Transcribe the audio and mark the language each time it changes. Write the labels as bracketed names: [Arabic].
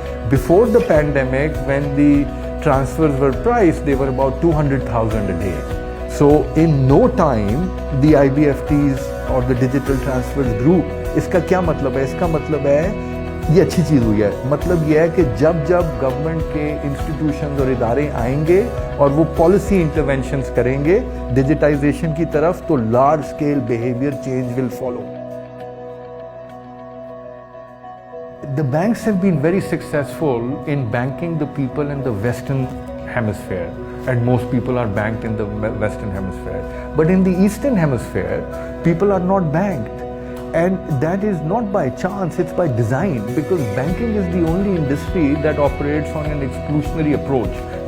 [English] Before the pandemic, when the transfers were priced, they were about 200,000 a day. So in no time, the IBFTs or the digital transfers grew. [Hindi] इसका क्या मतलब है? इसका मतलब है ये अच्छी चीज़ हुई है. मतलब ये है कि जब गवर्नमेंट के इंस्टीट्यूशंस और इदारे आएंगे और वो पॉलिसी इंटरवेंशंस करेंगे डिजिटाइजेशन की तरफ, तो [English] Large scale behaviour change will follow. The banks have been very successful in banking the people in the Western Hemisphere, and most people are banked in the Western Hemisphere. But in the Eastern Hemisphere, people are not banked. And that is not by chance, it's by design, because banking is the only industry that operates on an exclusionary approach.